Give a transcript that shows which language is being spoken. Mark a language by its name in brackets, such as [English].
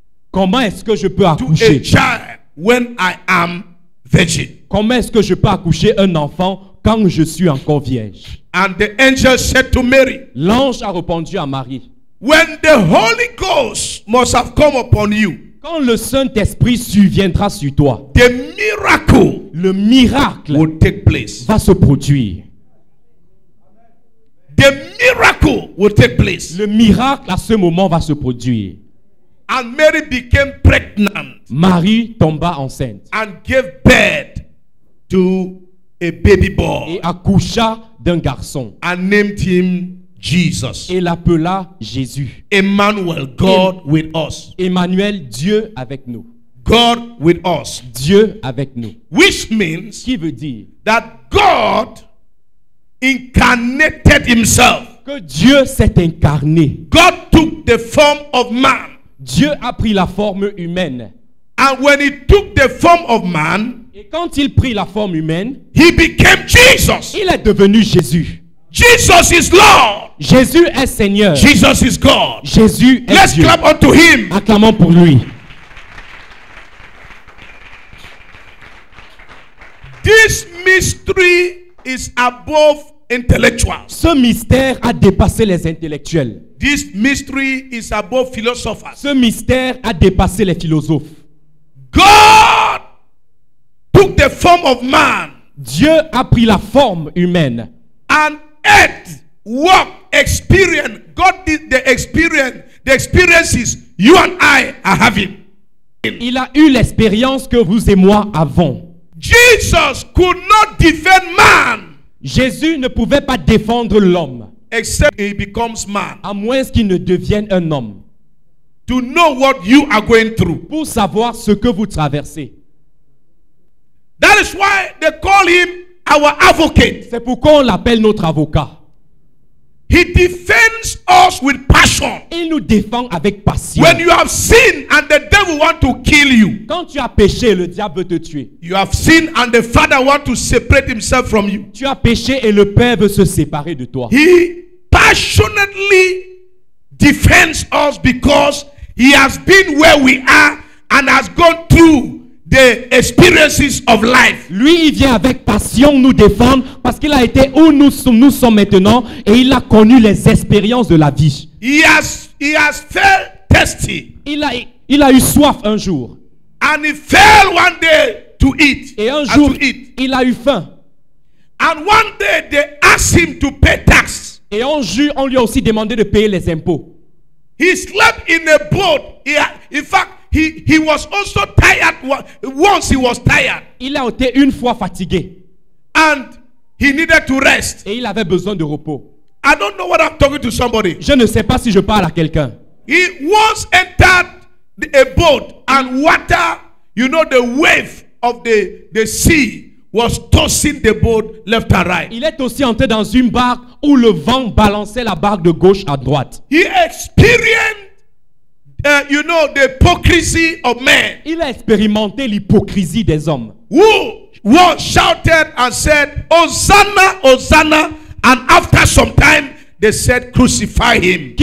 [French] Comment est-ce que je peux [English] to a [French] accoucher? [English] child when I am virgin? [French] Comment est-ce que je peux accoucher un enfant quand je suis encore vierge? [English] And the angel said to Mary, [French] L'ange a répondu à Marie. [English] when the Holy Ghost must have come upon you, [French] Quand le Saint-Esprit surviendra sur toi, [English] the miracle [French] le miracle [English] will take place. [French] va se produire. [English] The miracle will take place. [French] Le miracle à ce moment va se produire. [English] And Mary became pregnant [French] Marie tomba enceinte [English] and gave birth to a baby boy [French] et accoucha d'un garçon [English] and named him Jesus. [French] et l'appela Jésus. [English] Emmanuel, God with us. [French] Emmanuel, Dieu avec nous. [English] God with us. [French] Dieu avec nous. [English] Which means [French] Qui veut dire [English] that God incarnated himself. [French] que Dieu s'est incarné. [English] God took the form of man. [French] Dieu a pris la forme humaine. [English] And when he took the form of man, [French] Et quand il prit la forme humaine, [English] he became Jesus. [French] il est devenu Jésus. [English] Jesus is Lord. [French] Jésus est Seigneur. [English] Jesus is God. [French] Jésus est [English] Let's [French] Dieu. [English] clap unto him. [French] Acclamons pour lui. [English] This mystery is above intellectuals. [French] Ce mystère a dépassé les intellectuels. [English] This mystery is above philosophers. [French] Ce mystère a dépassé les philosophes. [English] God took the form of man [French] Dieu a pris la forme humaine. [English] and ate, walked, experienced. God did the experiences you and I are having. [French] Il a eu l'expérience que vous et moi avons. [English] Jesus could not defend man [French] Jésus ne pouvait pas défendre l'homme, [English] except he becomes man [French] à moins qu'il ne devienne un homme, [English] to know what you are going through. [French] pour savoir ce que vous traversez. [English] That is why they call him our advocate. [French] C'est pourquoi on l'appelle notre avocat. [English] He defends us with passion. [French] Il nous défend avec passion. [English] When you have sinned and the devil want to kill you, [French] Quand tu as péché, le diable veut te tuer. [English] you have sinned and the father want to separate himself from you. [French] Tu as péché et le Père veut se séparer de toi. [English] He passionately defends us because he has been where we are and has gone through the experiences of life. [French] Lui, il vient avec passion nous défendre parce qu'il a été où nous sommes maintenant et il a connu les expériences de la vie. [English] He has felt thirsty [French] Il a eu soif un jour [English] and he fell one day to eat. [French] et un [English] and [French] jour, [English] to eat. [French] il a eu faim. [English] And one day they asked him to pay tax. [French] Et un jour, on lui a aussi demandé de payer les impôts. [English] He slept in a boat. In fact, he was also tired. Once he was tired [French] Il a été une fois fatigué [English] and he needed to rest. [French] et il avait besoin de repos. [English] I don't know what I'm talking to somebody. [French] Je ne sais pas si je parle à quelqu'un. [English] He once entered a boat and water, the wave of the sea was tossing the boat left and right. [French] Il est aussi entré dans une barque où le vent balançait la barque de gauche à droite. [English] He experienced, the hypocrisy of men [French] Il a expérimenté l'hypocrisie des hommes. [English] who was shouted and said, Hosanna, Hosanna, and after some time they said, crucify him.